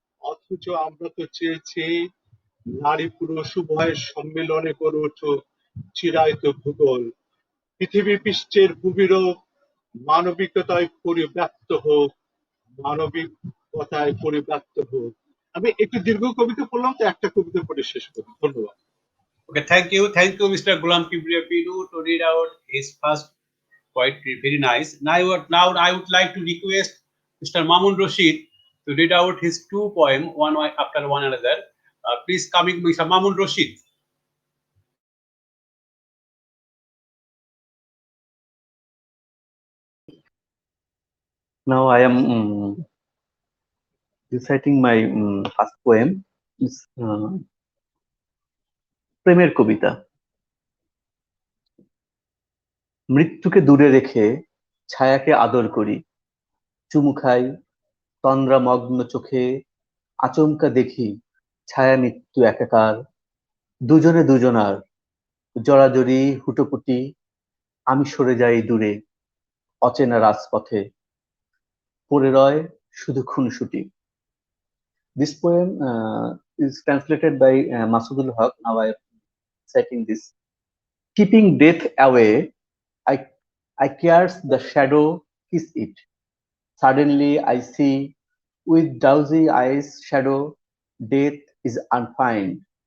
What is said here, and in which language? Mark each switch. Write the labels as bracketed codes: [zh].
[bn] অথচ আমরা তো চেয়েছি নারী পুরুষ উভয়ের সম্মিলনে গড়ে উঠুক চিরায়ত ভূগোল। পৃথিবী পৃষ্ঠের ভূমিরূপ মানবিকতায় পরিব্যাপ্ত হোক, মানবিকতায় পরিব্যাপ্ত হোক। আমি একটু দীর্ঘ কবিতা পড়লাম, তো একটা কবিতা পড়ে শেষ করি। ধন্যবাদ। [en] Okay, thank you, Mr. Golam Kibria Pinu, to read out his first poetry. Very nice. Now I would like to request Mr. Mamun Rashid to read out his two poems, one after one another. Please coming, Mr. Mamun Rashid. Now I am reciting my first poem. It's [bn] প্রেমের কবিতা। মৃত্যুকে দূরে রেখে ছায়াকে আদর করি, চুমু খাই তন্দ্রামগ্ন চোখে, আচমকা দেখি ছায়া মৃত্যু একাকার, দুজনে দুজনার জড়াজড়ি হুটোপুটি, আমি সরে যাই দূরে অচেনা রাজপথে, পড়ে রয় শুধু খুনসুটি। [en] This poem is translated by Masudul Haq. Now I am citing this. Keeping death away, I cares the shadow kiss it. Suddenly I see with drowsy eyes shadow, death is unfined.